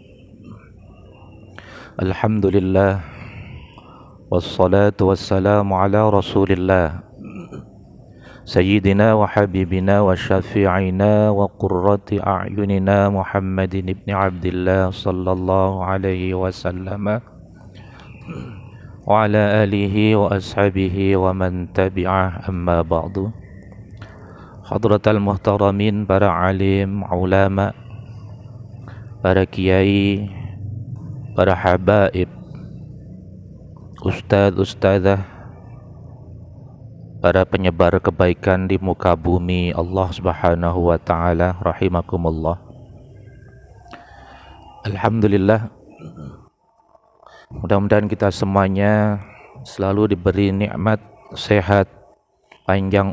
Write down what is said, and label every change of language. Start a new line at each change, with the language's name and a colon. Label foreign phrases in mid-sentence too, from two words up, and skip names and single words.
Arabic: الحمد لله والصلاة والسلام على رسول الله سيدنا وحبيبنا وشفيعنا وقرة أعيننا محمد بن عبد الله صلى الله عليه وسلم وعلى آله وأصحابه ومن تبعه، أما بعد. حضرات المحترمين,
Indonesian: para alim, ulama, para kiai, para habaib, ustadz, ustadzah, para penyebar kebaikan di muka bumi Allah
Arabic: سبحانه وتعالى,
Indonesian: rahimakumullah. Alhamdulillah, mudah-mudahan kita semuanya selalu diberi nikmat sehat, panjang